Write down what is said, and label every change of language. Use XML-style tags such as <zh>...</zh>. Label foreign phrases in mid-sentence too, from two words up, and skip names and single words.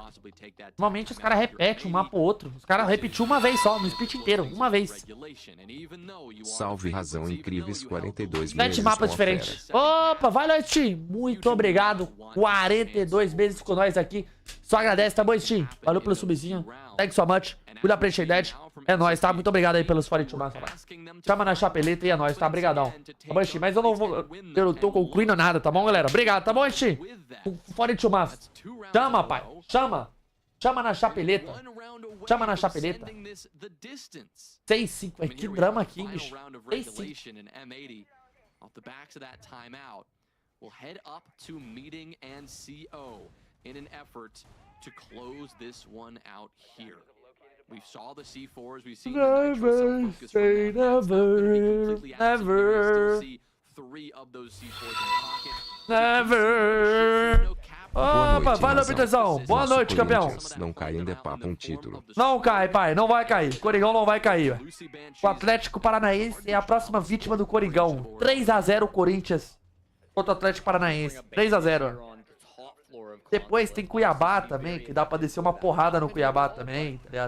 <pt>Normalmente os caras repetem um mapa ou outro. Os caras repetiu uma vez só, no split inteiro, uma vez. Salve Razão Incríveis 42 meses. 7 mapas diferentes. Opa, vai lá, Steam. Muito obrigado. 42 meses com nós aqui. Só agradece, tá bom, Steam? Valeu pelo subzinho.</pt> <en>Thanks so much.</en> <pt>Cuida pra Dead. É nóis, tá? Muito obrigado aí pelos 42 mapas. Chama na chapeleta e é nóis, tá? Obrigadão. Tá bom, Steam? Mas eu não vou... Eu não tô concluindo nada, tá bom, galera? Obrigado, tá bom, Steam? 42 mapas. Chama, pai. Chama. Chama na chapeleta. Chama na chapeleta. 6-5. Que drama aqui, bicho. 6-5.</pt> <en>Off the backs of that timeout, we'll head up to meeting and CO in an effort to close this one out here. We saw the C4s, we've seen the Nitro Cell focus from that. Never. See 3 of those C4s in pocket. Never.</en> <pt>Opa, valeu, Peterzão. Boa noite, campeão. Não cai ainda é papo um título. Não cai, pai. Não vai cair. Coringão não vai cair. O Atlético Paranaense é a próxima vítima do Coringão. 3-0 Corinthians contra o Atlético Paranaense. 3-0. Depois tem Cuiabá também, que dá pra descer uma porrada no Cuiabá também, tá ligado?</pt>